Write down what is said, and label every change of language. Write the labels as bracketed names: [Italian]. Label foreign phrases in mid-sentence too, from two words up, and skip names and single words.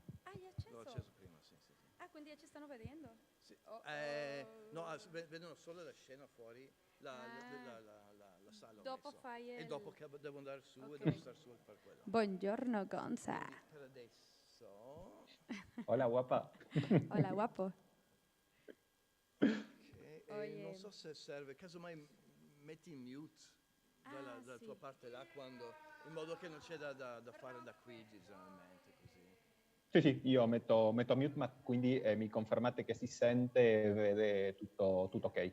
[Italian] Ah, è L'ho acceso? acceso prima, sì. Ah, quindi ci stanno vedendo? Sì. Oh, No, oh. vedono solo la scena fuori, Ah, la sala ho dopo messo. fai E il. dopo che devo andare su e Ok. devo stare su per quello. Buongiorno, Gonza. Quindi per adesso... [Spanish] Hola, guapa. Hola, guapo. [Italian] Ok, e non [Spanish] Oye. [Italian] so se serve, casomai metti in mute dalla Sì. tua parte là quando, in modo che non c'è da fare da qui generalmente così. Sì, io metto mute, ma quindi mi confermate che si sente e vede tutto ok.